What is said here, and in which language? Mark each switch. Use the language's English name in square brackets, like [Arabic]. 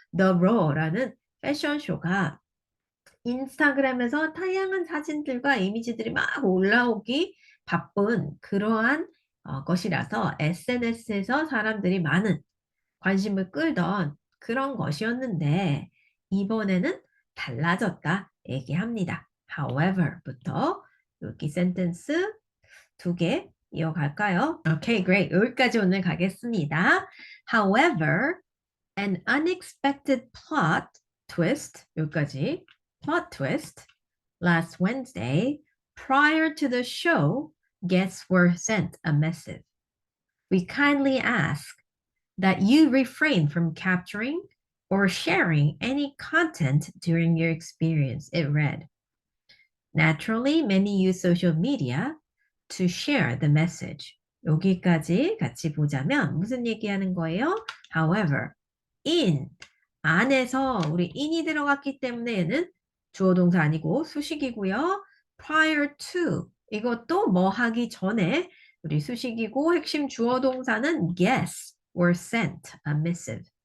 [Korean] The Raw라는 패션쇼가 인스타그램에서 다양한 사진들과 이미지들이 막 올라오기 바쁜 그러한 것이라서 SNS에서 사람들이 많은 관심을 끌던 그런 것이었는데 이번에는 달라졌다 얘기합니다. However부터 여기 센텐스 두 개 이어갈까요? [English] Okay, great. [Korean] 여기까지 오늘 가겠습니다. [English] However, an unexpected plot twist [Korean] 여기까지 [English] plot twist last Wednesday prior to the show guests were sent a missive. We kindly ask that you refrain from capturing or sharing any content during your experience, it read. Naturally, many use social media to share the message. [Korean] 여기까지 같이 보자면 무슨 얘기하는 거예요? However, in, 안에서 우리 in이 들어갔기 때문에 얘는 주어 동사 아니고 수식이고요. prior to, 이것도 뭐 하기 전에 우리 수식이고 핵심 주어 동사는 guess or sent a missive.